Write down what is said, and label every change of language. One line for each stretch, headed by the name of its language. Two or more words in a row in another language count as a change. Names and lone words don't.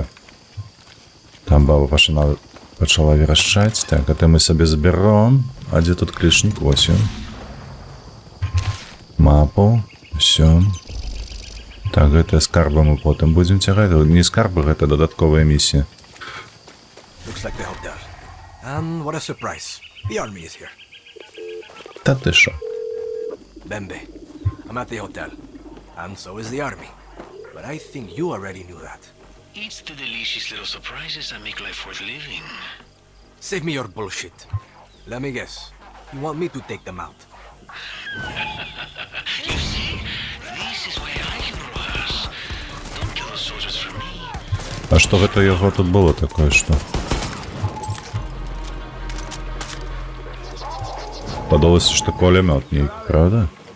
Belarusian: Там баба пачала верашчаць. Так, это мы сабе заберем. А дзе тут клішнік? Вось ён. Мапу. Всё. Так, гэтыя скарбы мы потым будзем цягаць. Не скарбы, гэта дадатковая місія.
English: Looks like the hotel. And what a surprise. The army is here.
Ukrainian: Та ти шо?
English: Bembe, I'm at the hotel. And so is the army. But I think you already knew that. It's the delicious little surprises that make life worth living. Save me your bullshit. Let me guess. You want me to take them out? You see, this is why I can Rojas. Don't kill the soldiers for me.
Belarusian: А што гэта яго тут было такое, што? Падалося, што кулемёт нейкі, правда?